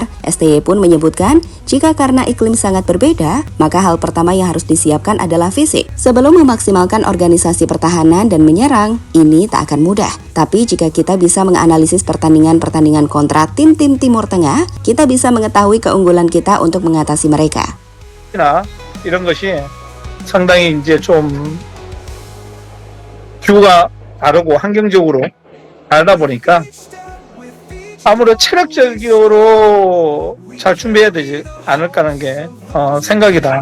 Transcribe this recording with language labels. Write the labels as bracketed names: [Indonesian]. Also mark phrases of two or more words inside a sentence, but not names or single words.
[Indonesian] STY pun menyebutkan jika karena iklim sangat berbeda, maka hal pertama yang harus disiapkan adalah fisik. Sebelum memaksimalkan organisasi pertahanan dan menyerang, ini tak akan mudah. Tapi jika kita bisa menganalisis pertandingan-pertandingan kontra tim-tim Timur Tengah, kita bisa mengetahui keunggulan kita untuk mengatasi mereka. [Korean] 이런 것이 상당히 이제 좀 기후가 다르고 환경적으로 다르다 보니까 아무래도 체력적으로 잘 준비해야 되지 않을까 하는 게 생각이다.